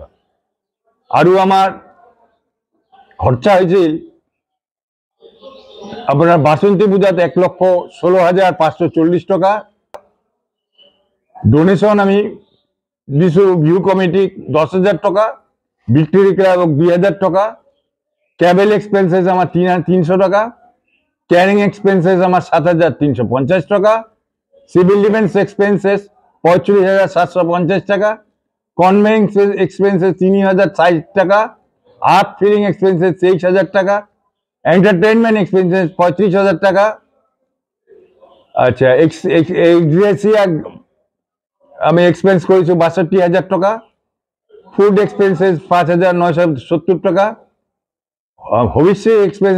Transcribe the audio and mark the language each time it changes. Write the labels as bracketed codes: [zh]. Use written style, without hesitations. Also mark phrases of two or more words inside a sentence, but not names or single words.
[as] আৰু আমাৰ খৰচা হৈছিল আপোনাৰ বাসন্তী পূজাত 1,16,540 টকা। ডোনেশ্যন আমি দিছোঁ ভিউ কমিটিক 10,000 টকা, ভিক্টৰী ক্লাবক 2,000 টকা, [en] travel expenses [as] আমাৰ 300 টকা, [en] carrying expenses [as] আমাৰ 7,350 টকা, [en] civil defence expenses 45,750 টাকা, conveying expenses 3,060 টাকা, art filling expenses 23,000 টাকা, entertainment expenses 35,000 টাকা। [bn] আচ্ছা, এক্সগ্রেসিয়া আমি এক্সপেন্স করেছি 62,000 টাকা, [en] food expenses [bn] 5,970 টাকা, ভবিষ্যৎ এক্সপেন্সেস